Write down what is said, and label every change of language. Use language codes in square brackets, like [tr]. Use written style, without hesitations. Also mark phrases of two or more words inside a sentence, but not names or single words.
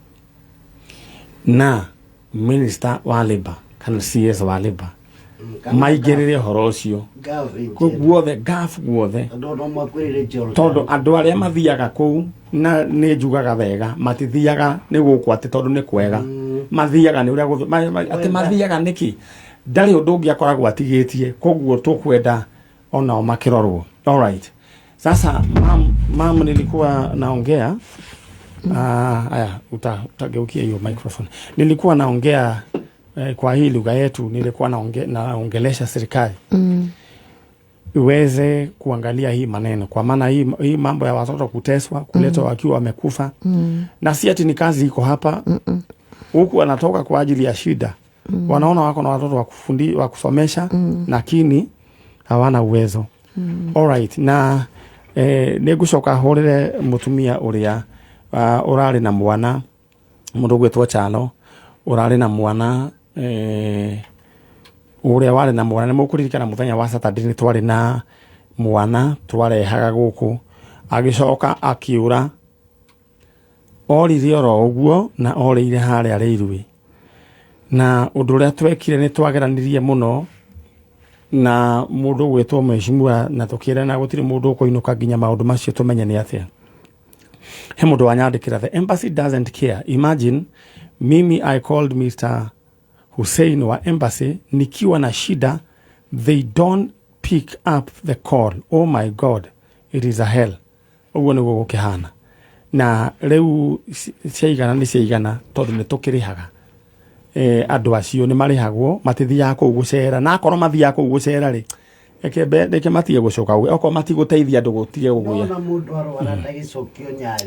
[ki] na minister wa labor kana CS wa labor maigĩrĩre horo ũcio guothe gaf guothe tondũ andũ arĩa mathiaga kũu na nĩ njugaga wega matithiaga nĩ gũkũ atĩ tondũ nĩ kwega mathiaga nĩ ũrĩa atĩ mathiaga nĩki ndarĩ ũndũ ũngĩ akoragwo atigĩtie koguo tũkwenda onao makĩrorwo. [en] All right, [sw] sasa mam nilikuwa naongea aya utageukia hiyo microphone. Nilikuwa naongea kwa hii lugha yetu, nilikuwa naongelesha serikali iweze kuangalia hii maneno, kwa maana hii mambo ya watoto kuteswa, kuletwa wakiwa wamekufa na si ati ni kazi iko hapa huku wanatoka kwa ajili ya shida wanaona wako na watoto wa kusomesha lakini hawana uwezo. [en] All right, [ki] na nĩngũcoka hũrĩre mũtumia ũrĩa ũrarĩ na mwana mũndũ gwĩtwo Chalo ũrarĩ na mwana ũrĩa warĩ na mwana. Nĩmũkũririkana mũthenya wa Saturday nĩ twarĩ na mwana twarehaga gũkũ agĩcoka akiura orire oro ũguo na orĩire harĩa Rĩirũ na ũndũ ũrĩa twekire nĩ twageranirie mũno na mũndũ gwĩtwo mheshimiwa na tũkĩrana na gũtirĩ mũndũ ũkũinũka nginya maũndũ macio tũmenye nĩ atĩa. He mũndũ wanyandĩkĩra, [en] the embassy doesn't care. Imagine mimi I called Mr. [sw] Hussein wa embassy nikiwa na shida, [en] they don't pick up the call. Oh my God, it is a hell. [ki] Ũguo nĩguo gũkĩhana na rĩu ciaigana nĩ ciaigana tondũ nĩ tũkĩrĩhaga andũ acio nĩ marĩhagwo matithiaga kũu gũcera na akorwo mathiaga kũu gũcera rĩ reke matige gũcoka okorwo matigũteithia andũ gũtige gũgũya na mũndũ arwara ndagĩcokio nyarĩ